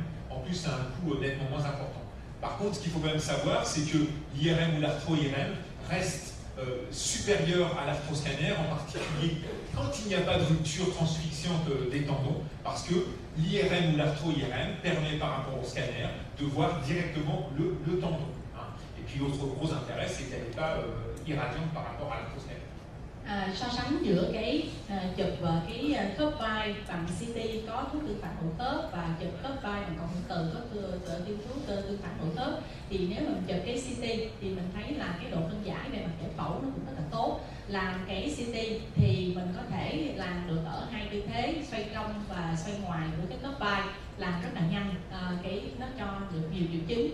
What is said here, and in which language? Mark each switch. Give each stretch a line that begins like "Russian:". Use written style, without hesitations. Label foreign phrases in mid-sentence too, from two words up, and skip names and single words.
French: En plus, c'est un coût nettement moins important. Par contre, ce qu'il faut quand même savoir, c'est que l'IRM ou l'arthro-IRM reste supérieur à l'arthroscanner, en particulier quand il n'y a pas de rupture transfixiante des tendons, parce que l'IRM ou l'arthro-IRM permet par rapport au scanner de voir directement le tendon. Et puis l'autre gros intérêt, c'est qu'elle n'est pas irradiante par rapport à l'arthroscanner.
Vietnamese: So sánh giữa cái chụp cái khớp vai bằng CT có thuốc tương phản hữu khớp và chụp khớp vai bằng cộng hưởng từ có tiêu thuốc tương phản hữu khớp, thì nếu mình chụp cái CT thì mình thấy là cái độ phân giải về mặt giải phẫu nó cũng rất là tốt. Làm cái CT thì mình có thể làm được ở hai tư thế xoay trong và xoay ngoài của cái khớp vai, làm rất là nhanh, nó cho được nhiều triệu chứng.